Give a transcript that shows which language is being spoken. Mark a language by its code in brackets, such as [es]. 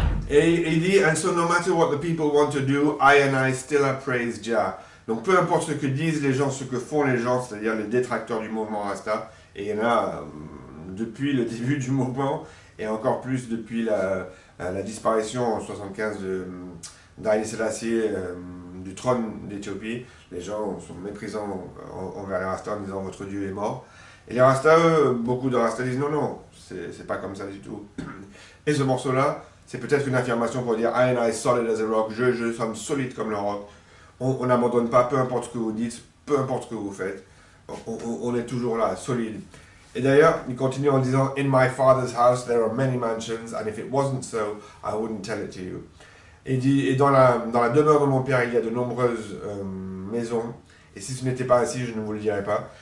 [fr] Et il dit, [en] and so no matter what the people want to do, I and I still praise Jah. [fr] Donc peu importe ce que disent les gens, ce que font les gens, c'est-à-dire les détracteurs du mouvement Rasta, et il y en a depuis le début du mouvement, et encore plus depuis la disparition en 1975 d'Haïlé Sélassié du trône d'Éthiopie. Les gens sont méprisants envers les Rasta en disant votre Dieu est mort. Et les Rastas, beaucoup de Rastas disent non, non, c'est pas comme ça du tout. Et ce morceau-là, c'est peut-être une affirmation pour dire [en] I and I solid as a rock, [fr] je sommes solide comme le rock. On n'abandonne pas, peu importe ce que vous dites, peu importe ce que vous faites. On est toujours là, solide. Et d'ailleurs, il continue en disant [en] In my father's house there are many mansions, and if it wasn't so, I wouldn't tell it to you. [fr] Et il dit, et dans la demeure de mon père, il y a de nombreuses maisons, et si ce n'était pas ainsi, je ne vous le dirais pas.